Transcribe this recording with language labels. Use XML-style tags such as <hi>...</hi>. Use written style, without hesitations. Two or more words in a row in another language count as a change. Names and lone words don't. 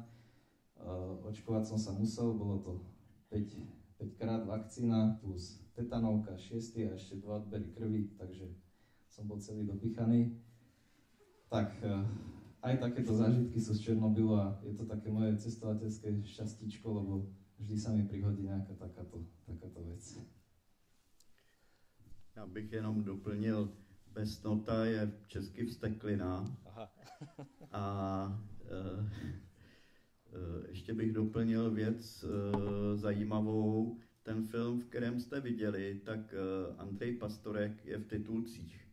<sk>Očkovať som sa musel, bolo to 5 krát vakcína plus tetanovka, 6 a ešte 2 odbery krvi, takže som bol celý dopichaný. Tak aj takéto zážitky sú z Černobylu a je to také moje cestovateľské šťastíčko, lebo vždy sa mi prihodí nejaká takáto vec.</sk> <cs>Já bych jenom doplnil, besnota je česky vzteklina. Aha. A ještě bych doplnil věc zajímavou. ten film, v kterém jste viděli, tak Andrej Pastorek je v titulcích.</cs>